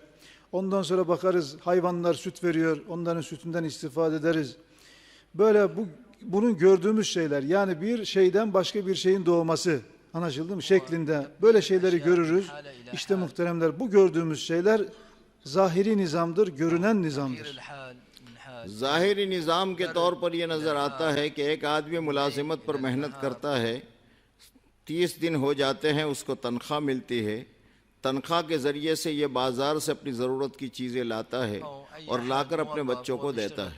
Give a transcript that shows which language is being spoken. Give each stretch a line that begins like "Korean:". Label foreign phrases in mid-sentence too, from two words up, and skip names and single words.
Turkish: Ondan sonra bakarız hayvanlar süt veriyor, onların sütünden istifade ederiz. Böyle bunun gördüğümüz şeyler, yani bir şeyden başka bir şeyin doğması, anlaşıldı mı? Şeklinde böyle şeyleri görürüz. İşte muhteremler, bu gördüğümüz şeyler zahiri nizamdır, görünen nizamdır.
Urdu: ظاہری نظام کے طور پر یہ نظر آتا ہے کہ ایک آدمی ملازمت پر محنت کرتا ہے، 30 دن ہو جاتے ہیں، اس کو تنخواہ ملتی ہے، تنخواہ کے ذریعے سے یہ بازار سے اپنی ضرورت کی چیزیں لاتا ہے اور لا کر اپنے بچوں کو دیتا ہے۔